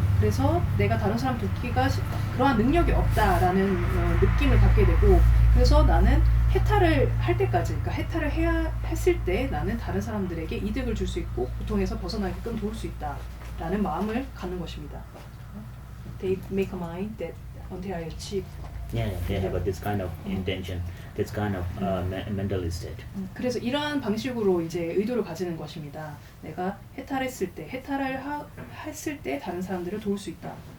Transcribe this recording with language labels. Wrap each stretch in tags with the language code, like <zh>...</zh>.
<ko>그래서 내가 다른 사람 돕기가 그러한 능력이 없다라는 느낌을 갖게 되고 그래서 나는 해탈을 할 때까지 그러니까 해탈을 했을 때 나는 다른 사람들에게 이득을 줄 수 있고 고통에서 벗어나게끔 도울 수 있다라는 마음을 갖는 것입니다.</ko> <en>They make a mind that until I achieve. Yeah, they have this kind of intention, this kind of mental state.</en> <ko>그래서 이러한 방식으로 이제 의도를 가지는 것입니다. 내가 해탈했을 때, 했을 때 다른 사람들을 도울 수 있다.</ko>